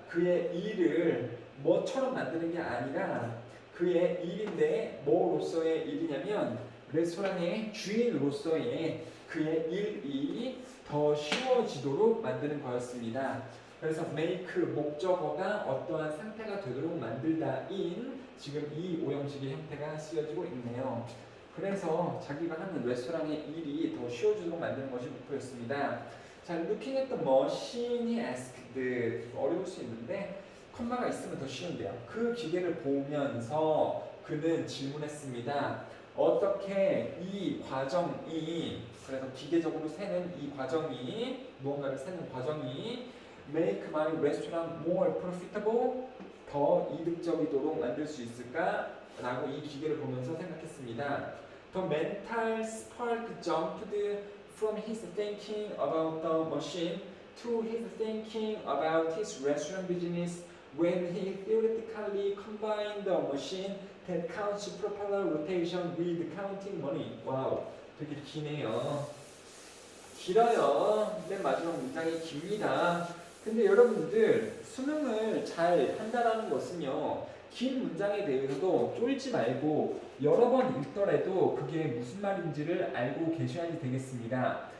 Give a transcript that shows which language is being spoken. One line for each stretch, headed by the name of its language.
Korean: 그의 일을 뭐처럼 만드는 게 아니라 그의 일인데 뭐로서의 일이냐면 레스토랑의 주인으로서의 그의 일이 더 쉬워지도록 만드는 거였습니다. 그래서 make 목적어가 어떠한 상태가 되도록 만들다인 지금 이 5형식의 형태가 쓰여지고 있네요. 그래서 자기가 하는 레스토랑의 일이 더 쉬워지도록 만드는 것이 목표였습니다.
English: 자, looking at the machine, he asked.
Korean: 어려울 수 있는데 컴마가 있으면 더 쉬운데요. 그 기계를 보면서 그는 질문했습니다. 어떻게 이 과정이, 그래서 기계적으로 세는 이 과정이, 무언가를 세는 과정이
English: make my restaurant more profitable,
Korean: 더 이득적이도록 만들 수 있을까? 라고 이 기계를 보면서 생각했습니다.
English: The mental spark jumped from his thinking about the machine to his thinking about his restaurant business when he theoretically combined the machine that counts propeller rotation with counting money.
Korean: 와우, 되게 기네요. 길어요. 맨 마지막 문장이 깁니다. 근데 여러분들 수능을 잘 한다라는 것은요, 긴 문장에 대해서도 쫄지 말고 여러 번 읽더라도 그게 무슨 말인지를 알고 계셔야지 되겠습니다.